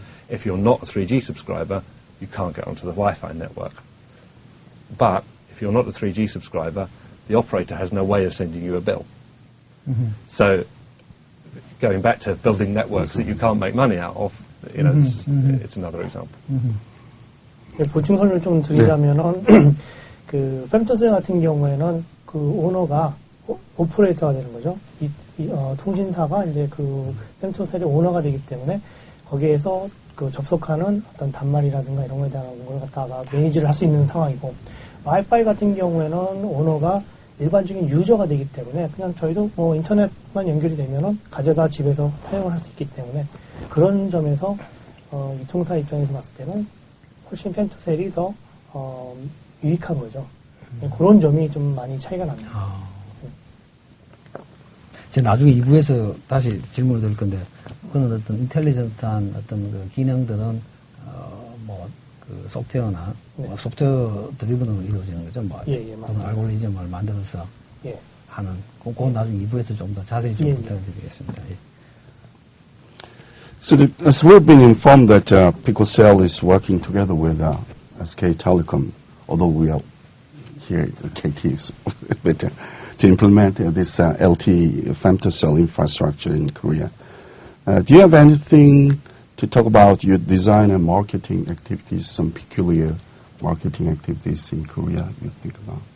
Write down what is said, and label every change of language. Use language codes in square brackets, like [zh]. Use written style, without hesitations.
[en] If you're not a 3G subscriber, you can't get onto the Wi-Fi network. But if you're not a 3G subscriber, the operator has no way of sending you a bill. So going back to building networks that you can't make money out of, it's another example. [ko] 보충 설명을 좀 드리자면은 그 femtocell 같은 경우에는 그 오너가 오퍼레이터가 되는 거죠. 통신사가 이제 그 femtocell의 오너가 되기 때문에 거기에서 그 접속하는 어떤 단말이라든가 이런 거에 대한 걸 갖다가 매니지를 할 수 있는 상황이고, 와이파이 같은 경우에는 오너가 일반적인 유저가 되기 때문에 그냥 저희도 뭐 인터넷만 연결이 되면은 가져다 집에서 사용을 할 수 있기 때문에 그런 점에서 유통사 입장에서 봤을 때는 훨씬 femtocell이 더 유익한 거죠. 그런 점이 좀 많이 차이가 납니다. 제가 나중에 2부에서 다시 질문을 드릴 건데, 그런 어떤 인텔리전트한 어떤 그 기능들은 그 소프트웨어나 소프트웨어 드리븐으로 이루어지는 거죠. 그런 알고리즘을 만들어서 하는. 그건 나중에 2부에서 좀 더 자세히 좀 부탁드리겠습니다. [en] So as we've been informed that picocell is working together with SK Telecom, although we are here at KT, but to implement this LTE femtocell infrastructure in Korea. Do you have anything to talk about your design and marketing activities, some peculiar marketing activities in Korea you think about?